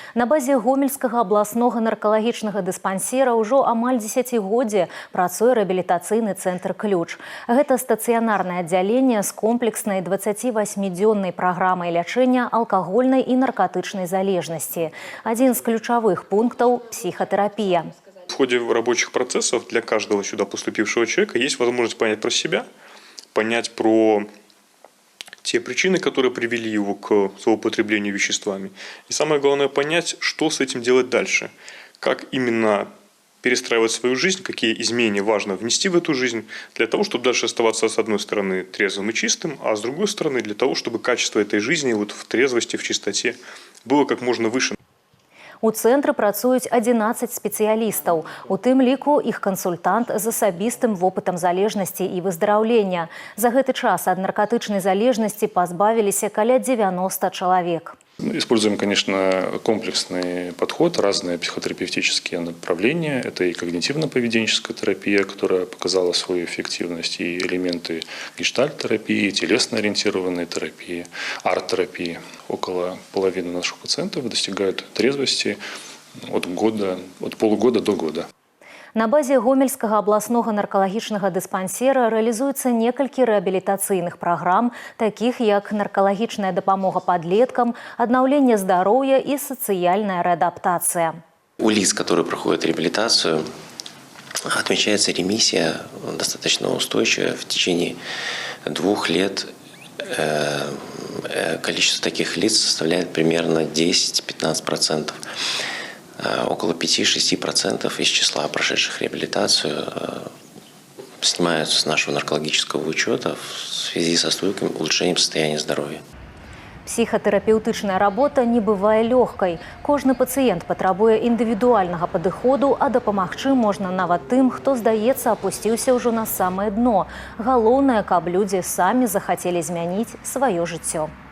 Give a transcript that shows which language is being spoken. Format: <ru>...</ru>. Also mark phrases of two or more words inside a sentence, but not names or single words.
<be>На базе Гомельскага абласнога наркалагічнага дыспансера ўжо амаль дзесяцігоддзе працуе рэабілітацыйны цэнтр «Ключ». Гэта стацыянарнае аддзяленне з комплекснай 28-дзённай праграмай лячэння алкагольнай і наркотычнай залежнасці. Адзін з ключавых пунктаў –</be> <ru>психотерапия. В ходе рабочих процессов для каждого сюда поступившего человека есть возможность понять про себя, понять про те причины, которые привели его к злоупотреблению веществами. И самое главное понять, что с этим делать дальше. Как именно перестраивать свою жизнь, какие изменения важно внести в эту жизнь, для того, чтобы дальше оставаться, с одной стороны, трезвым и чистым, а с другой стороны, для того, чтобы качество этой жизни вот в трезвости, в чистоте было как можно выше.</ru> <be>У цэнтры працуюць 11 спецыялістаў. У тым ліку іх кансультант з асабістым вопытам залежнасці і выздараўлення. За гэты час ад наркотычнай залежнасці пазбавіліся каля 90 чалавек.</be> <ru>Используем, конечно, комплексный подход, разные психотерапевтические направления. Это и когнитивно-поведенческая терапия, которая показала свою эффективность, и элементы гештальт-терапии, телесно-ориентированной терапии, арт-терапии. Около половины наших пациентов достигают трезвости от полугода до года.</ru> <be>На базе Гомельскага абласнога наркалагічнага дыспансера рэалізуецца некалькі рэабілітацыйных праграм, такіх як наркалагічная дапамога падлеткам, аднаўленне здароўя и сацыяльная реадаптация.</be> <ru>У лиц, которые проходят реабилитацию, отмечается ремиссия достаточно устойчивая. В течение 2 лет количество таких лиц составляет примерно 10-15%. Около 5-6% из числа прошедших реабилитацию снимаются с нашего наркологического учета в связи со стойким улучшением состояния здоровья.</ru> <be>Психотерапевтычная работа не бывае лёгкай. Кожны пацыент патрабуе індывідуальнага падыходу, а дапамагчы можна нават тым, хто, здаецца, апусціўся ўжо на самае дно. Галоўнае, каб людзі самі захацелі змяніць сваё жыццё.</be>